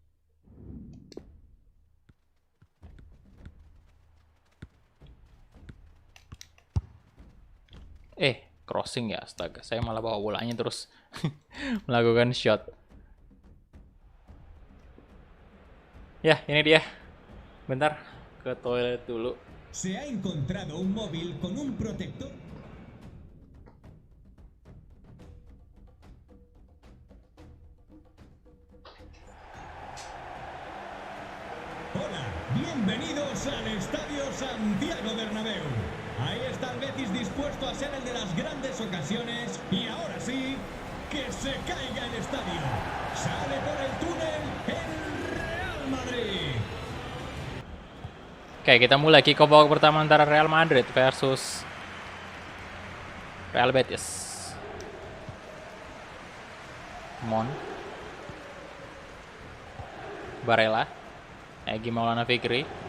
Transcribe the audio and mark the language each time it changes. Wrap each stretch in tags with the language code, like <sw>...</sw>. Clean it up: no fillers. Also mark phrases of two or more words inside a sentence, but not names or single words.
<id>Crossing ya, astaga. Saya malah bawa bolanya terus melakukan shot. Ya, ini dia. Bentar, ke toilet dulu.</id> <es>Se ha encontrado un móvil con un protector. Hola, bienvenidos al Estadio Santiago Bernabéu. Ahí está el Betis dispuesto a ser el de las grandes ocasiones. Y ahora sí, que se caiga el estadio. Sale por el túnel el Real Madrid.</es> <id>Oke, kita mulai</id> <en>kick off</en> <id>babak pertama antara Real Madrid versus Real Betis. Mon, Barella, Egy Maulana Fikri.</id>